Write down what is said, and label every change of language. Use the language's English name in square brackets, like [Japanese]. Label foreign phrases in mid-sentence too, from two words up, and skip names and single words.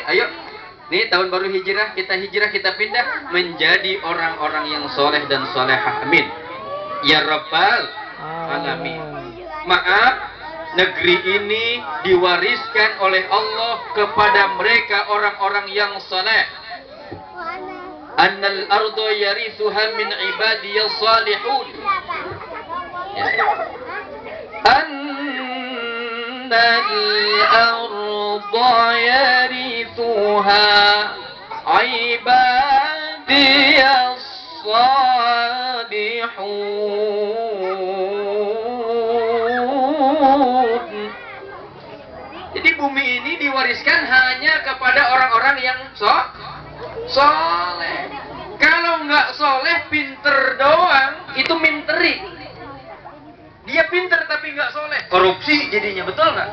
[Indonesian] Ayo, nih tahun baru hijrah, kita pindah menjadi orang-orang yang soleh dan solehah. [Arabic] آمين. يا رب العالمين. [Indonesian] Maaf, negeri ini diwariskan oleh Allah kepada mereka orang-orang yang soleh. [Arabic] أن الأرض يرثها من عبادي الصالحون. أن الأرض يرثها عبادي الصالحون. [Indonesian] Jadi bumi ini diwariskan hanya kepada orang-orang yang soleh. Kalau nggak soleh, pinter doang, itu minteri. Dia pinter tapi nggak soleh, korupsi jadinya, betul nggak?